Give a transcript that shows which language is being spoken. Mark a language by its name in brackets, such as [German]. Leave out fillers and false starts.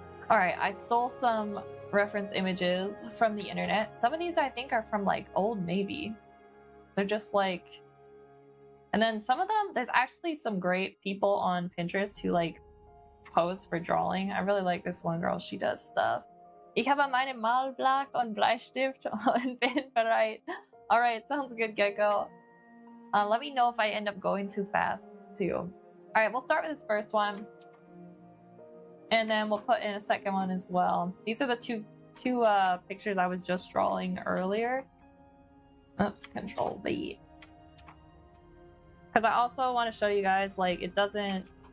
[English] All right, I stole some reference images from the internet. Some of these I think are from like Old Navy. They're just like, and then some of them, there's actually some great people on Pinterest who like pose for drawing. I really like this one girl. She does stuff. [German] Ich habe meine Malblock und Bleistift und bin bereit. [English] All right, sounds good, Gecko. Let me know if I end up going too fast too. All right, we'll start with this first one. And then we'll put in a second one as well. These are the two pictures I was just drawing earlier. Oops, Control V. Because I also want to show you guys, like, it doesn't...